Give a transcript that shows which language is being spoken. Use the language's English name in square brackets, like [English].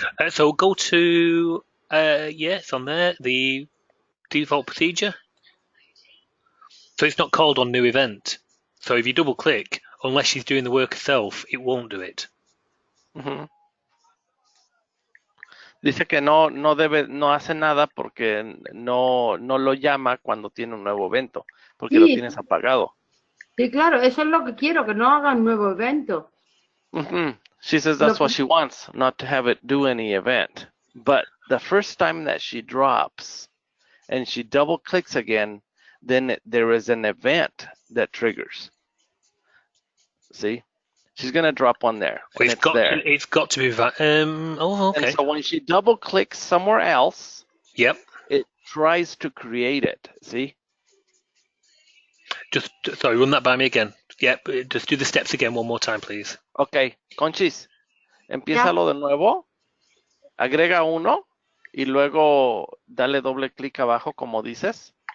[English] So go to it's on there, the default procedure. So it's not called on new event. So if you double click, unless she's doing the work herself, it won't do it. [Spanish] Dice que no hace nada porque no lo llama cuando tiene un nuevo evento, porque lo tienes apagado. Sí, claro, eso es lo que quiero, que no haga un nuevo evento. [English] She says that's what she wants, not to have it do any event. But the first time that she drops and she double clicks again, then there is an event that triggers. See? She's going to drop one there. Well, it's got to be that. Okay. And so when she double clicks somewhere else, yep, it tries to create it. See? Just sorry, run that by me again. Yep, just do the steps again one more time, please. [Spanish] Ok, Conchis, empiézalo de nuevo, agrega uno y luego dale doble clic abajo como dices.